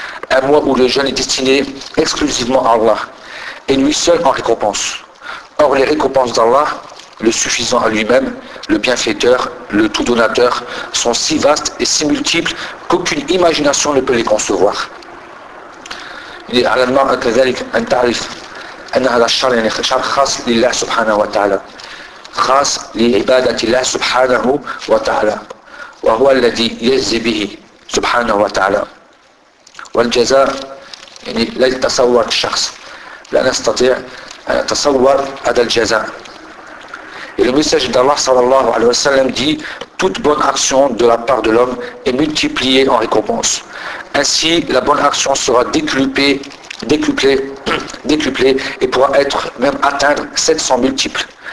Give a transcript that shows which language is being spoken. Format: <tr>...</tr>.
<fr>Un mois où le jeûne est destiné exclusivement à Allah et lui seul en récompense. Or les récompenses d'Allah, le suffisant à lui-même, le bienfaiteur, le tout donateur, sont si vastes et si multiples qu'aucune imagination ne peut les concevoir.</fr> <ar>على المرأة كذلك أن تعرف أن هذا الشهر يعني شهر خاص لله سبحانه وتعالى، خاص لعبادة الله سبحانه وتعالى، وهو الذي يجزي به subhanahu wa ta'ala. والجزاء يعني لا يتصور الشخص لا نستطيع أن نتصور هذا الجزاء.</ar> <fr>Et le message d'Allah</fr> <ar>sallallahu alayhi wa sallam</ar> <fr>dit « Toute bonne action de la part de l'homme est multipliée en récompense. Ainsi, la bonne action sera décuplée et pourra être même atteindre 700 multiples.</fr>